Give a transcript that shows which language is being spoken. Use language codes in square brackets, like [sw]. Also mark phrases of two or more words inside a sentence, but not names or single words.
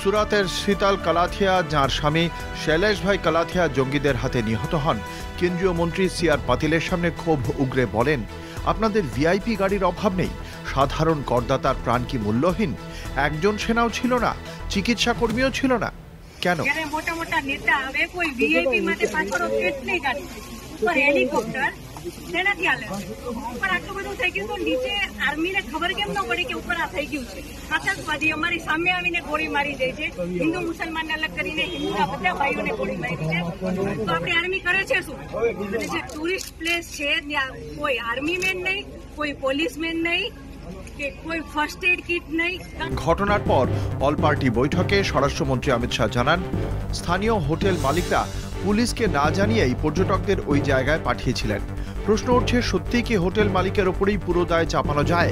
[bn] সুরাতের শীতল কালাথিয়া, যাঁর স্বামী শৈলেশ ভাই কালাথিয়া জঙ্গিদের হাতে নিহত হন, কেন্দ্রীয় মন্ত্রী সিআর পাতিলের সামনে ক্ষোভ উগরে বলেন, আপনাদের ভিআইপি গাড়ির অভাব নেই, সাধারণ করদাতার প্রাণ কি মূল্যহীন? একজন সেনাও ছিল না, চিকিৎসা কর্মীও ছিল না, কেন? [gu] મોટા મોટા નેતા હવે કોઈ વીઆઈપી માટે પાછળ કેટલી ગાડી ઉપર હેલિકોપ્ટર તેનાથી હાલે ઉપર આટલું બધું થઈ ગયું તો નીચે આર્મીને ખબર કેમ ન પડી કે ઉપર આ થઈ ગયું છે? આતંકવાદી અમારી સામે આવીને ગોળી મારી દે છે, હિન્દુ મુસલમાનને અલગ કરીને હિન્દુના બધા ભાઈઓને ગોળી મારી છે. તો આપણી આર્મી કરે છે શું? અને જે [en] tourist place [gu] છે ત્યાં કોઈ [en] army man [gu] નહીં, કોઈ પોલીસમેન નહીં, [en] first aid kit [bn] নেই। ঘটনার পর [en] all party [bn] বৈঠকে স্বরাষ্ট্রমন্ত্রী অমিত শাহ জানান, স্থানীয় হোটেল মালিকরা পুলিশকে না জানিয়েই পর্যটকদের ওই জায়গায় পাঠিয়েছিলেন। প্রশ্ন উঠছে, সত্যি কি হোটেল মালিকের ওপরেই পুরো দায় চাপানো যায়?